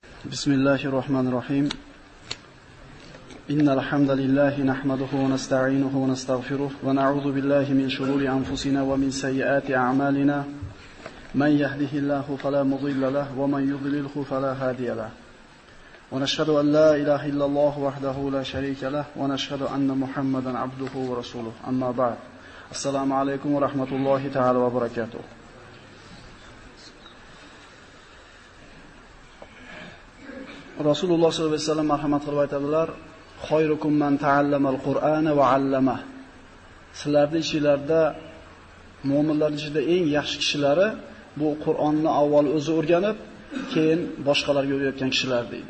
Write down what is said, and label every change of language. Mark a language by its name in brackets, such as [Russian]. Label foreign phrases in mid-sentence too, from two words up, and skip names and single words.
[Arabic] بسم الله الرحمن الرحيم إن الحمد لله نحمده ونستعينه ونستغفره ونعوذ بالله من شرور أنفسنا ومن سيئات أعمالنا من يهده الله فلا مضل له ومن يضلله فلا هادي له ونشهد أن لا إله إلا الله وحده لا شريك له ونشهد أن محمدا عبده ورسوله أما بعد السلام عليكم ورحمة الله تعالى وبركاته. Rasululloh صلى الله عليه وسلم [Uzbek] marhamat qilib aytadilar: [Arabic] "خيركم من تعلم القرآن وعلم." [Uzbek] Sizlarning ichingizda mu'minlar ichida eng yaxshi kishilari bu Qur'onni avval o'zi o'rganib, keyin boshqalarga o'rgatgan kishilar deydi.